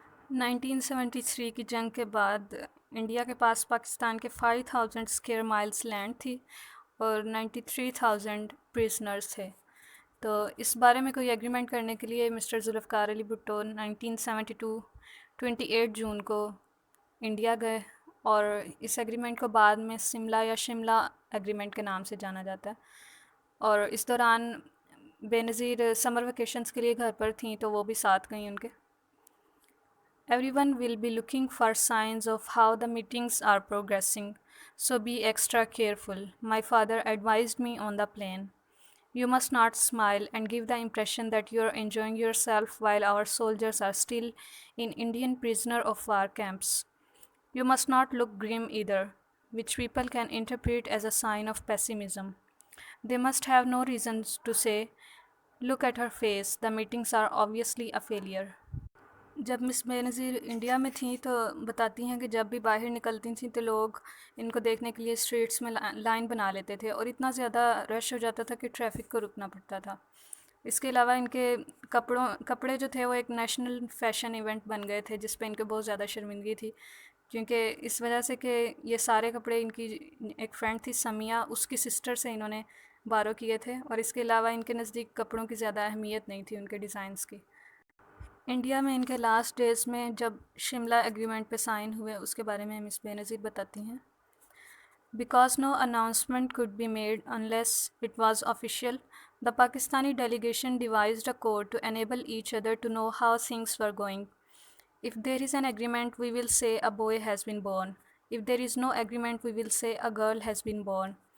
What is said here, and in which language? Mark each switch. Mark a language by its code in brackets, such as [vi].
[ur] 1973 کی جنگ کے بعد انڈیا کے پاس پاکستان کے 5000 اسکوائر مائلس لینڈ تھی اور 93,000 پریزنرز تھے، تو اس بارے میں کوئی ایگریمنٹ کرنے کے لیے مسٹر ذوالفقار علی بھٹو 1972 28 جون کو انڈیا گئے، اور اس ایگریمنٹ کو بعد میں سملہ یا شملہ ایگریمنٹ کے نام سے جانا جاتا ہے، اور اس دوران بے نظیر سمر ویکیشنز کے لیے گھر پر تھیں تو وہ بھی ساتھ گئیں ان کے۔ [en] Everyone will be looking for signs of how the meetings are progressing, so be extra careful. My father advised me on the plane. You must not smile and give the impression that you are enjoying yourself while our soldiers are still in Indian prisoner of war camps. You must not look grim either, which people can interpret as a sign of pessimism. They must have no reasons to say, look at her face, the meetings are obviously a failure. [ur] جب مس Benazir India میں تھیں تو بتاتی ہیں کہ جب بھی باہر نکلتی تھیں تو لوگ ان کو دیکھنے کے لیے اسٹریٹس میں لائن بنا لیتے تھے، اور اتنا زیادہ رش ہو جاتا تھا کہ ٹریفک کو رکنا پڑتا تھا۔ اس کے علاوہ ان کے کپڑے جو تھے وہ ایک نیشنل فیشن ایونٹ بن گئے تھے، جس پہ ان کے بہت زیادہ شرمندگی تھی، کیونکہ اس وجہ سے کہ یہ سارے کپڑے ان کی ایک فرینڈ تھی سمیہ، اس کی سسٹر سے انہوں نے بارو کیے تھے، اور اس کے علاوہ ان کے نزدیک کپڑوں کی زیادہ اہمیت نہیں تھی ان کے ڈیزائنس کی۔ انڈیا میں ان کے لاسٹ ڈیز میں جب شملہ ایگریمنٹ پہ سائن ہوئے اس کے بارے میں مس بینظیر بتاتی ہیں، [en] Because no announcement could be made unless it was official, the Pakistani delegation devised a code to enable each other to know how things were going. If there is an agreement, we will say a boy has been born. If there is no agreement, we will say a girl has been born.